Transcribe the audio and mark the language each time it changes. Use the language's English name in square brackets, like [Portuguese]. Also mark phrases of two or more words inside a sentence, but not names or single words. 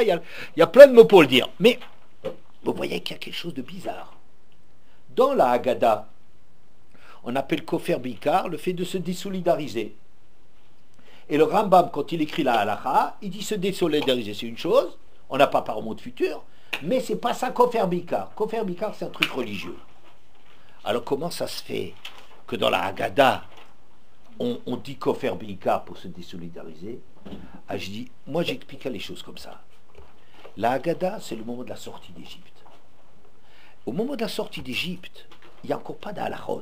[French] Il y a plein de mots pour le dire. Mais vous voyez qu'il y a quelque chose de bizarre. Dans la Haggadah, on appelle [Hebrew] כופר בעיקר [French] le fait de se désolidariser. Et le Rambam, quand il écrit la halakha, il dit se désolidariser, c'est une chose, on n'a pas part au monde futur, mais c'est pas ça [Hebrew] כופר בעיקר. כופר בעיקר, [French] c'est un truc religieux. Alors comment ça se fait que dans la Haggadah, on dit [Hebrew] כופר בעיקר [French] pour se désolidariser? Ah, je dis, moi j'expliquais les choses comme ça. La Haggadah, c'est le moment de la sortie d'Égypte. Au moment de la sortie d'Égypte, il n'y a encore pas d'halachot.